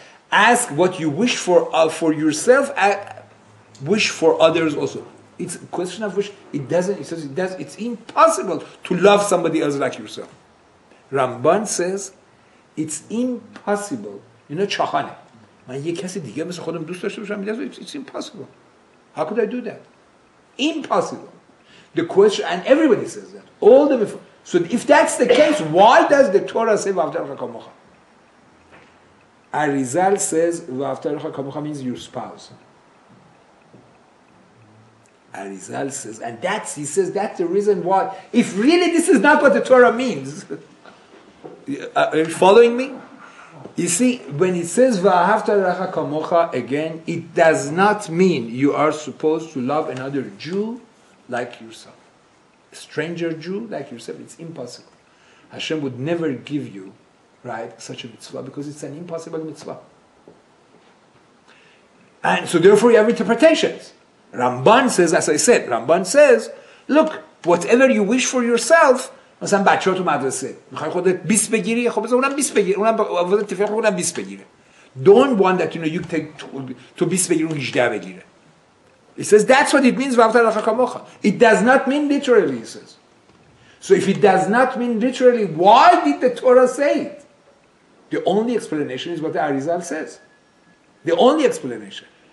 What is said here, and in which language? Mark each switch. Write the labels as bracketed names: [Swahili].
[English] Ask what you wish for yourself, wish for others also. It's a question of wish. It's impossible to love somebody else like yourself. Ramban says, it's impossible. [Persian] چاخانه. من یک کسی دیگه مثل خودم دوست داشته باشم. [English] It's impossible. How could I do that? Impossible. The question, and everybody says that. So if that's the case, why does the Torah say [Hebrew] v'ahavta l'recha kamocha? [English] Arizal says [Hebrew] v'ahavta l'recha kamocha [English] means your spouse. Arizal says, and he says that's the reason why. If really this is not what the Torah means, are you following me? You see, when it says [Hebrew] v'ahavta l'recha kamocha, [English] again, it does not mean you are supposed to love another Jew like yourself. A stranger Jew like yourself, it's impossible. Hashem would never give you, right, such a mitzvah because it's an impossible mitzvah. And so therefore you have interpretations. Ramban says, as I said, look, whatever you wish for yourself, [Persian] مثلا بچه‌ها تو مدرسه میخوای خودت 20 بگیری، خب بذار اونم 20 بگیره، اونم اتفاق اونم 20 بگیره. [English] Don't want that you take to 20 [Persian] بگیره اون 18 بگیره. [English] It says that's what it means [Hebrew] v'ahavta l'recha kamocha. [English] It does not mean literally, he says. So if it does not mean literally, why did the Torah say it? The only explanation is what the Arizal says. The only explanation.